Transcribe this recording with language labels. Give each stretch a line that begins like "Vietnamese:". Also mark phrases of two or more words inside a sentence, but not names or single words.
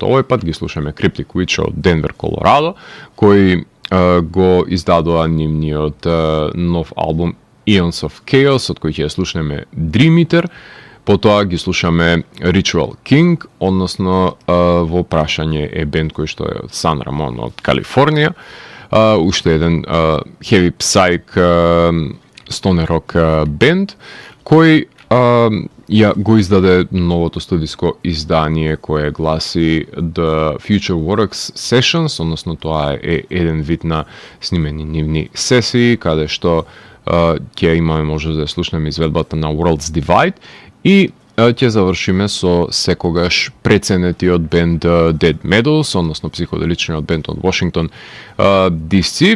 Macedonian: Овој пат ги слушаме Cryptic Witch од Денвер, Колорадо, кои го издадоа нивниот нов албум Eons of Chaos, од кој ќе слушнеме Dream Eater, потоа ги слушаме Ritual King, односно во прашање е бенд кој што е од Сан Рамон од Калифорнија, уште еден
English: heavy psych stoner rock
Macedonian: бенд кој ја го издаде новото студиско издание кое гласи The Future Works Sessions, односно тоа е еден вид на снимени нивни сесии, каде што ќе имаме можност да слушнеме изведбата на Worlds Divide и ќе завршиме со секогаш преценетиот бенд Dead Medals, односно психоделичниот бенд од Вашингтон DC.